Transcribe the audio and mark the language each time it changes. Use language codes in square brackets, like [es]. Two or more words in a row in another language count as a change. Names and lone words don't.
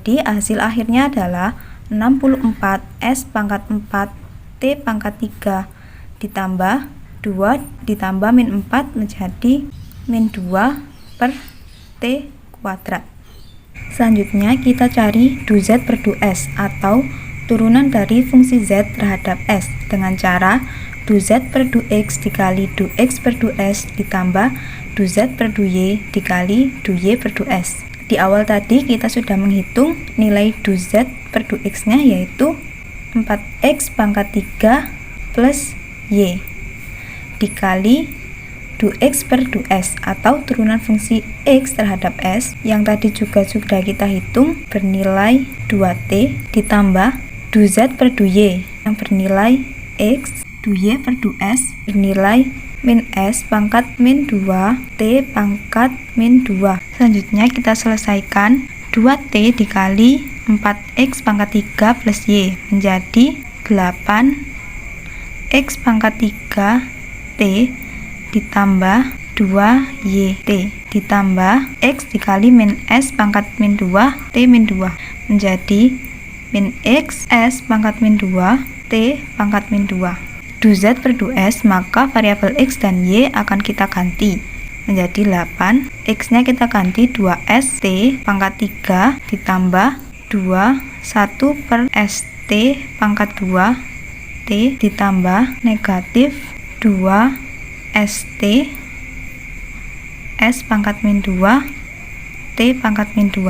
[id] Di hasil akhirnya adalah 64 S pangkat 4 T pangkat 3 ditambah 2 ditambah min 4 menjadi min 2 per T kuadrat. Selanjutnya kita cari du Z per du S atau turunan dari fungsi Z terhadap S dengan cara du Z per du X dikali du X per du S ditambah du Z per du Y dikali du Y per du S. Di awal tadi kita sudah menghitung nilai du Z per du X nya yaitu 4X pangkat 3 plus Y dikali du X per du S atau turunan fungsi X terhadap S yang tadi juga sudah kita hitung bernilai 2T ditambah du Z per du Y yang bernilai X, du Y per du S bernilai min S pangkat min 2 T pangkat min 2. Selanjutnya kita selesaikan 2T dikali 4X pangkat 3 plus Y menjadi 8X pangkat 3 T ditambah 2YT ditambah X dikali min S pangkat min 2 T min 2 menjadi min X S pangkat min 2 T pangkat min 2. Du Z per du S, maka variabel X dan Y akan kita ganti menjadi 8, X nya kita ganti 2S T pangkat 3 ditambah 2 1 per ST pangkat 2 T ditambah negatif 2 ST S pangkat min 2 T pangkat min 2.